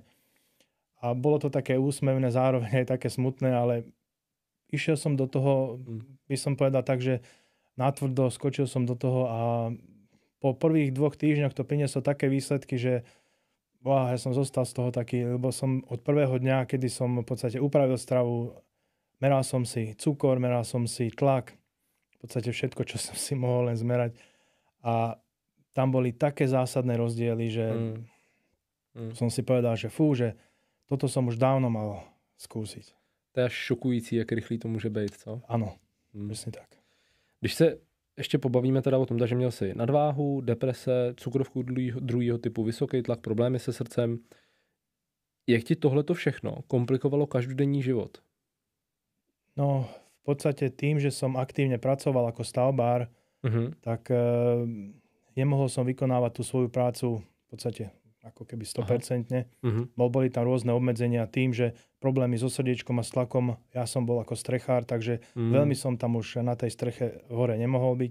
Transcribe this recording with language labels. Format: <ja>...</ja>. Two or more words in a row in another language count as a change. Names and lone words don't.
<sk>A bolo to také úsmevné, zároveň aj také smutné, ale išiel som do toho, by som povedal tak, že natvrdo skočil som do toho a po prvých 2 týždňoch to prinieslo také výsledky, že ja som zostal z toho taký, lebo som od prvého dňa, kedy som v podstate upravil stravu, meral som si cukor, meral som si tlak, v podstate všetko, čo som si mohol len zmerať. A tam boli také zásadné rozdiely, že som si povedal, že že toto som už dávno mal skúsiť.</sk> <cs>To je až šokující, jak rychlý to může být, co? Ano, přesně tak. Když se ještě pobavíme teda o tom, že měl jsi nadváhu, deprese, cukrovku druhého typu, vysoký tlak, problémy se srdcem. Jak ti tohleto všechno komplikovalo každodenní život? No,</cs> <sk>v podstate tým, že som aktívne pracoval ako stavbár, tak nemohol som vykonávať tú svoju prácu v podstate ako keby 100%. Boli tam rôzne obmedzenia tým, že problémy so srdiečkom a s tlakom, ja som bol ako strechár, takže veľmi som tam už na tej streche hore nemohol byť.</sk>